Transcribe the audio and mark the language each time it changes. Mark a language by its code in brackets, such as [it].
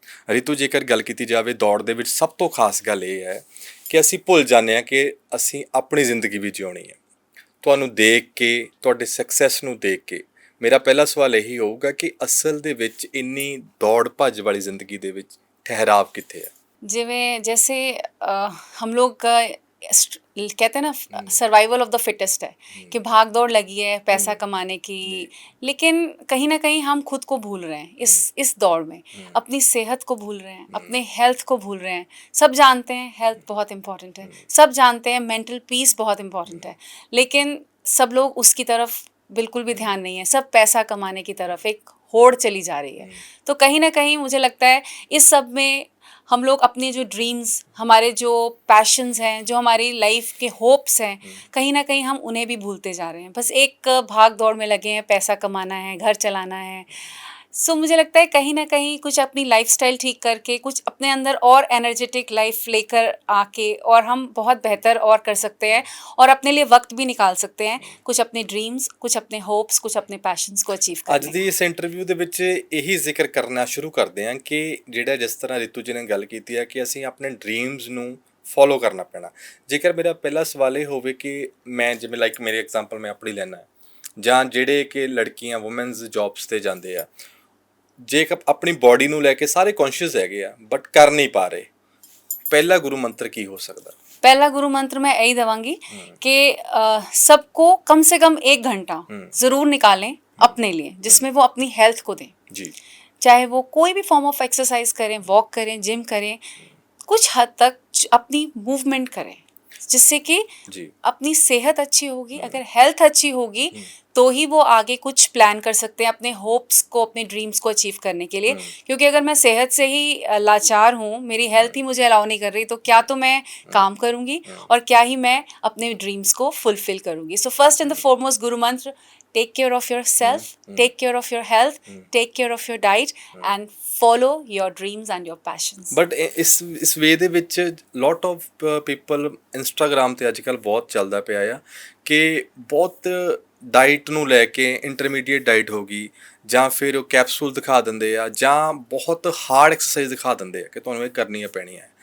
[pa] ਰਿਤੂ, ਜੇਕਰ ਗੱਲ ਕੀਤੀ ਜਾਵੇ ਦੌੜ ਦੇ ਵਿੱਚ ਸਭ ਤੋਂ ਖਾਸ ਗੱਲ ਇਹ ਹੈ ਕਿ ਅਸੀਂ ਭੁੱਲ ਜਾਂਦੇ ਹਾਂ ਕਿ ਅਸੀਂ ਆਪਣੀ ਜ਼ਿੰਦਗੀ ਵੀ ਜਿਉਣੀ ਹੈ। ਤੁਹਾਨੂੰ ਦੇਖ ਕੇ, ਤੁਹਾਡੇ ਸਕਸੈਸ ਨੂੰ ਦੇਖ ਕੇ ਮੇਰਾ ਪਹਿਲਾ ਸਵਾਲ ਇਹੀ ਹੋਊਗਾ ਕਿ ਅਸਲ ਦੇ ਵਿੱਚ ਇੰਨੀ ਦੌੜ ਭੱਜ ਵਾਲੀ ਜ਼ਿੰਦਗੀ ਦੇ ਵਿੱਚ ਠਹਿਰਾਵ ਕਿੱਥੇ ਹੈ? ਜਿਵੇਂ [hi] जैसे हम लोग का कहते हैं ना सर्वाइवल ऑफ द फिटेस्ट है कि भाग दौड़ लगी है पैसा कमाने की, लेकिन कहीं ना कहीं हम खुद को भूल रहे हैं इस दौड़ में, अपनी सेहत को भूल रहे हैं, अपने हेल्थ को भूल रहे हैं। सब जानते हैं हेल्थ बहुत इंपॉर्टेंट है, सब जानते हैं मेंटल पीस बहुत इंपॉर्टेंट है, लेकिन सब लोग उसकी तरफ बिल्कुल भी ध्यान नहीं है। सब पैसा कमाने की तरफ एक होड़ चली जा रही है। तो कहीं ना कहीं मुझे लगता है इस सब में हम लोग अपने जो ड्रीम्स, हमारे जो पैशंस हैं, जो हमारी लाइफ के होप्स हैं, कहीं ना कहीं हम उन्हें भी भूलते जा रहे हैं। बस एक भाग दौड़ में लगे हैं, पैसा कमाना है, घर चलाना है। सो मुझे लगता है कहीं ना कहीं कुछ अपनी लाइफस्टाइल ठीक करके, कुछ अपने अंदर और एनर्जेटिक लाइफ लेकर आके, और हम बहुत बेहतर और कर सकते हैं और अपने लिए वक्त भी निकाल सकते हैं, कुछ अपने ड्रीम्स, कुछ अपने होप्स, कुछ अपने पैशंस को अचीव करने। [pa] ਅੱਜ ਦੀ ਇਸ ਇੰਟਰਵਿਊ ਦੇ ਵਿੱਚ ਇਹੀ ਜ਼ਿਕਰ ਕਰਨਾ ਸ਼ੁਰੂ ਕਰਦੇ ਹਾਂ ਕਿ ਜਿਹੜਾ ਜਿਸ ਤਰ੍ਹਾਂ ਰਿਤੂ ਜੀ ਨੇ ਗੱਲ ਕੀਤੀ ਹੈ ਕਿ ਅਸੀਂ ਆਪਣੇ ਡ੍ਰੀਮਸ ਨੂੰ ਫੋਲੋ ਕਰਨਾ ਪੈਣਾ। ਜੇਕਰ ਮੇਰਾ ਪਹਿਲਾ ਸਵਾਲ ਇਹ ਹੋਵੇ ਕਿ ਮੈਂ ਜਿਵੇਂ ਲਾਈਕ ਮੇਰੇ ਐਗਜ਼ਾਮਪਲ ਮੈਂ ਆਪਣੀ ਲੈਣਾ, ਜਾਂ ਜਿਹੜੇ ਕਿ ਲੜਕੀਆਂ ਵੂਮੈਨਸ ਜੌਬਸ 'ਤੇ ਜਾਂਦੇ ਆ, ਜੇ ਆਪਣੀ ਬੋਡੀ ਨੂੰ ਲੈ ਕੇ ਸਾਰੇ ਕੌਨਸ਼ੀਅਸ ਹੈਗੇ ਆ ਬਟ ਕਰ ਨਹੀਂ ਪਾ ਰਹੇ, ਪਹਿਲਾ ਗੁਰੂ ਮੰਤਰ ਕੀ ਹੋ ਸਕਦਾ? [hi] पहला गुरु मंत्र मैं यही दवांगी कि सबको कम से कम 1 घंटा ज़रूर निकालें अपने लिए, जिसमें वो अपनी हेल्थ को दें जी। चाहे वो कोई भी फॉर्म ऑफ एक्सरसाइज करें, वॉक करें, जिम करें, कुछ हद तक अपनी मूवमेंट करें, जिससे कि अपनी सेहत अच्छी होगी। अगर हेल्थ अच्छी होगी तो ही वो आगे कुछ प्लान कर सकते हैं अपने होप्स को, अपने ड्रीम्स को अचीव करने के लिए। क्योंकि अगर मैं सेहत से ही लाचार हूँ, मेरी हेल्थ ही मुझे अलाउ नहीं कर रही, तो क्या तो मैं काम करूँगी और क्या ही मैं अपने ड्रीम्स को फुलफिल करूँगी। So [en] first and the foremost [hi] गुरु मंत्र [en] take care of yourself, take care of your health, take care of your diet, and follow your dreams and your passions. [pa] But ਇਸ ਵੇ ਦੇ ਵਿੱਚ ਲੋਟ ਆਫ ਪੀਪਲ ਇੰਸਟਾਗ੍ਰਾਮ ਤੇ ਅੱਜ ਕੱਲ੍ਹ ਬਹੁਤ ਚੱਲਦਾ ਪਿਆ ਆ ਕਿ ਬਹੁਤ ਡਾਈਟ ਨੂੰ ਲੈ ਕੇ ਇੰਟਰਮੀਡੀਏਟ ਡਾਈਟ ਹੋ ਗਈ ਜਾਂ ਫਿਰ ਉਹ ਕੈਪਸੂਲ ਦਿਖਾ ਦਿੰਦੇ ਆ ਜਾਂ ਬਹੁਤ ਹਾਰਡ ਐਕਸਰਸਾਈਜ਼ ਦਿਖਾ ਦਿੰਦੇ ਆ ਕਿ ਤੁਹਾਨੂੰ ਇਹ ਕਰਨੀਆਂ ਪੈਣੀਆਂ।